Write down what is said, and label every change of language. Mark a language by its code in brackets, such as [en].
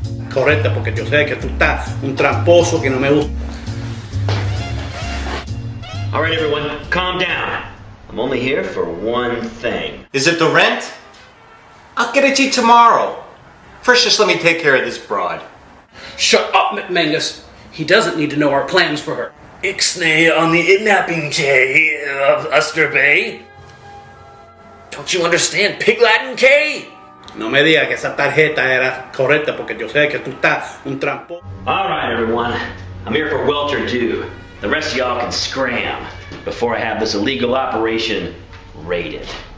[es] Correcto, porque yo sé que tú estás un tramposo que no me gusta. [en] All right, everyone, calm down. I'm only here for one thing. Is it the rent? I'll get it to you tomorrow. First, just let me take care of this broad. Shut up, McMangus. He doesn't need to know our plans for her. Ixnay on the kidnapping K of Uster Bay. Don't you understand Pig Latin K? [es] No me digas que esa tarjeta era correcta porque yo sé que tú estás un tramposo. [en] All right, everyone. I'm here for Welter Dew. The rest of y'all can scram before I have this illegal operation raided.